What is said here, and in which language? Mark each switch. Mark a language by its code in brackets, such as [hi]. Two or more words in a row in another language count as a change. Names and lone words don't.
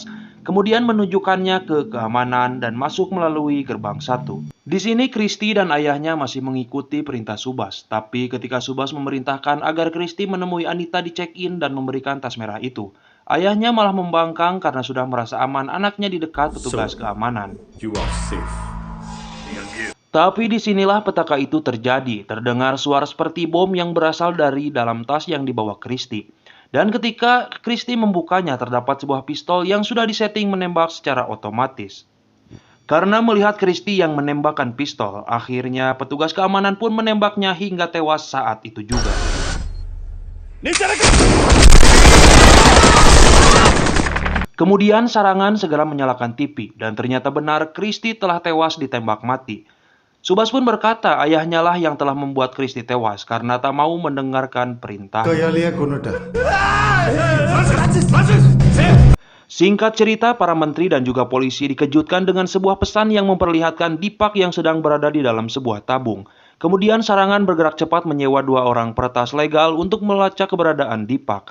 [id] Kemudian menunjukkannya ke keamanan dan masuk melalui gerbang 1. Di sini Kristi dan ayahnya masih mengikuti perintah Subas. Tapi ketika Subas memerintahkan agar Kristi menemui Anita di check-in dan memberikan tas merah itu, ayahnya malah membangkang karena sudah merasa aman anaknya di dekat petugas keamanan. [en] You are safe. [id] Tapi disinilah petaka itu terjadi. Terdengar suara seperti bom yang berasal dari dalam tas yang dibawa Kristi. Dan ketika Kristi membukanya, terdapat sebuah pistol yang sudah disetting menembak secara otomatis. Karena melihat Kristi yang menembakkan pistol, akhirnya petugas keamanan pun menembaknya hingga tewas saat itu juga. Kemudian Sarangan segera menyalakan TV dan ternyata benar Kristi telah tewas ditembak mati. Subas pun berkata ayahnya lah yang telah membuat Kristi tewas karena tak mau mendengarkan perintah. [ta] கையாலேயே கொன்னுட்ட. [id] Singkat cerita, para menteri dan juga polisi dikejutkan dengan sebuah pesan yang memperlihatkan Dipak yang sedang berada di dalam sebuah tabung. Kemudian Sarangan bergerak cepat menyewa 2 orang peretas legal untuk melacak keberadaan Dipak.